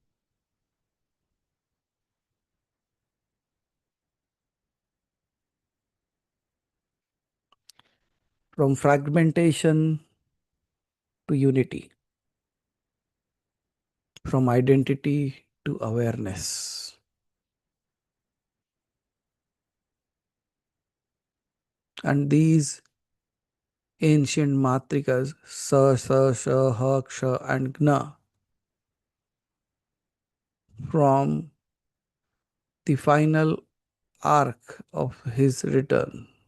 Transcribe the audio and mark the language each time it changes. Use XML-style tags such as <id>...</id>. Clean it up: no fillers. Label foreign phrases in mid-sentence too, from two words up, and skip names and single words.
<en>from fragmentation to unity, from identity to awareness. And these ancient matrikas, sa, sa, sha, ha, ksha, and gna, from the final arc of his return.</en>